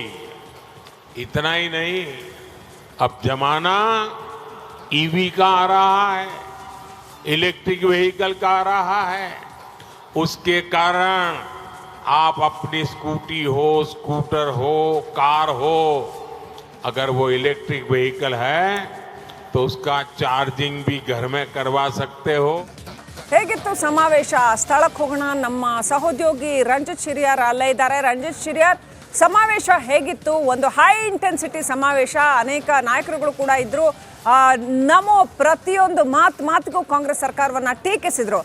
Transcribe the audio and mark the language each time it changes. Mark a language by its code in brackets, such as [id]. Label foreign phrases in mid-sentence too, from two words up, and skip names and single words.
[hi] इतना ही नहीं, अब जमाना ईवी का आ रहा है, [en] electric vehicle [hi] का आ रहा है. उसके कारण आप अपनी स्कूटी हो, स्कूटर हो, कार हो, अगर वो [en] electric vehicle [hi] है तो उसका चार्जिंग भी घर में करवा सकते हो. [kn] ಹೇಗಿತ್ತು ಸಮಾವೇಶ? ಸ್ಥಳಕ್ಕೆ ಹೋಗೋಣ. ನಮ್ಮ ಸಹೋದ್ಯೋಗಿ ರಂಜಿತ್ ಶಿರಿಯಾರ್ ಅಲ್ಲೇ ಇದ್ದಾರೆ. ರಂಜಿತ್ ಶಿರಿಯಾರ್, ಸಮಾವೇಶ ಹೇಗಿತ್ತು? ಒಂದು [en] high intensity [kn] ಸಮಾವೇಶ, ಅನೇಕ ನಾಯಕರುಗಳು ಕೂಡ ಇದ್ರು. ನಮೋ ಪ್ರತಿಯೊಂದು ಮಾತಿಗೂ ಕಾಂಗ್ರೆಸ್ ಸರ್ಕಾರವನ್ನ ಟೀಕಿಸಿದ್ರು.